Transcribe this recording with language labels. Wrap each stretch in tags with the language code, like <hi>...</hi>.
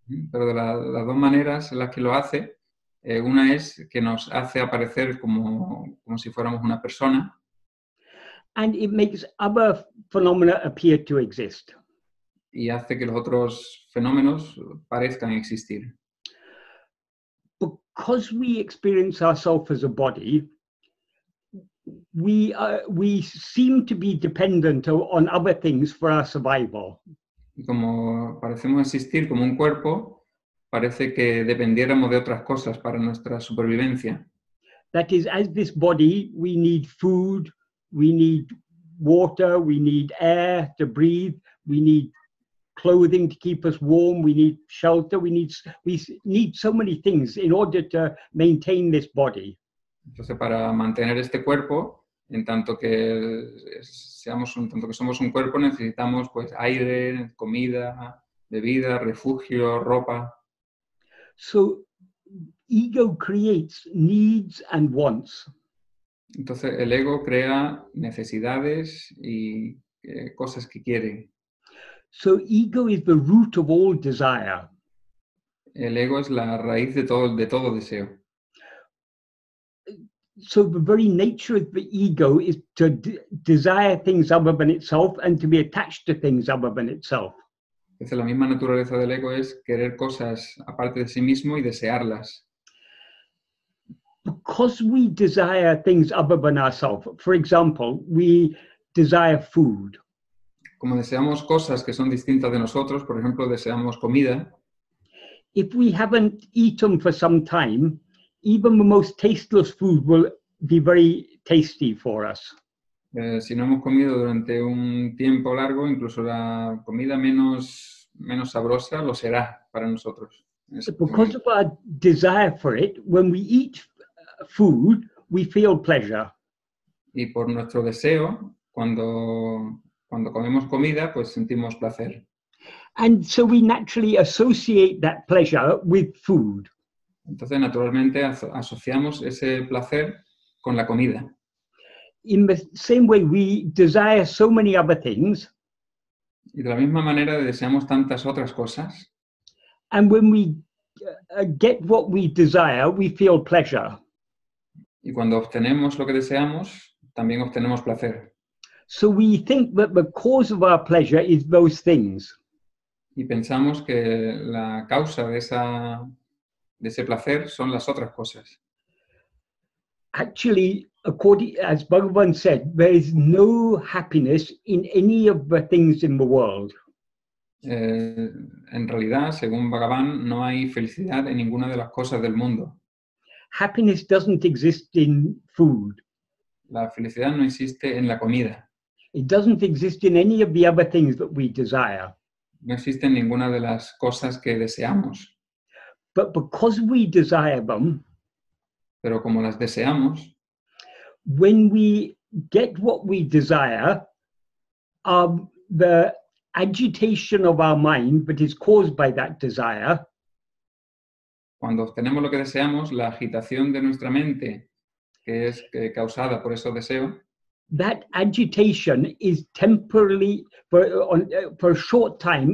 <es>Pero de las dos maneras en las que lo hace, una es que nos hace aparecer como si fuéramos una persona.</es> <en>And it makes other phenomena appear to exist.</en> <es>Y hace que los otros fenómenos parezcan existir.</es> <en>Because we experience ourselves as a body, we seem to be dependent on other things for our survival.</en> <es>Y como parecemos existir como un cuerpo, parece que dependiéramos de otras cosas para nuestra supervivencia.</es> <en>That is, as this body, we need food, we need water, we need air to breathe, we need clothing to keep us warm, we need shelter, we need so many things in order to maintain this body.</en> <es>Entonces, para mantener este cuerpo, en tanto que somos un cuerpo, necesitamos pues aire, comida, bebida, refugio, ropa.</es> <en>So ego creates needs and wants.</en> <es>Entonces el ego crea necesidades y cosas que quiere.</es> <en>So ego is the root of all desire.</en> <es>El ego es la raíz de todo deseo.</es> <en>So the very nature of the ego is to desire things other than itself and to be attached to things other than itself.</en> <es>Entonces la misma naturaleza del ego es querer cosas aparte de sí mismo y desearlas.</es> <en>Because we desire things other than ourselves, for example, we desire food.</en> <es>Como deseamos cosas que son distintas de nosotros, por ejemplo, deseamos comida.</es> <en>If we haven't eaten for some time, even the most tasteless food will be very tasty for us.</en> <es>Si no hemos comido durante un tiempo largo, incluso la comida menos sabrosa lo será para nosotros.</es> <en>Because of our desire for it, when we eat food, we feel pleasure.</en> <es>Y por nuestro deseo, cuando comemos comida, pues sentimos placer.</es> <en>And so we naturally associate that pleasure with food.</en> <es>Entonces, naturalmente, asociamos ese placer con la comida.</es> <en>In the same way, we desire so many other things.</en> <es>Y de la misma manera deseamos tantas otras cosas.</es> <en>And when we get what we desire, we feel pleasure.</en> <es>Y cuando obtenemos lo que deseamos, también obtenemos placer.</es> <en>So we think that the cause of our pleasure is those things.</en> <es>Y pensamos que la causa de ese placer son las otras cosas.</es> <en>Actually, as Bhagavan said, there is no happiness in any of the things in the world.</en> <es>En realidad, según Bhagavan, no hay felicidad en ninguna de las cosas del mundo.</es> <en>Happiness doesn't exist in food.</en> <es>La felicidad no existe en la comida.</es> <en>It doesn't exist in any of the other things that we desire.</en> <es>No existe en ninguna de las cosas que deseamos.</es> <en>But because we desire them,</en> <es>pero como las deseamos,</es> <en>when we get what we desire, the agitation of our mind that is caused by that desire</en> <es>Cuando obtenemos lo que deseamos, la agitación de nuestra mente, que es causada por esos deseos,</es> <en>that agitation is temporarily for a short time.</en>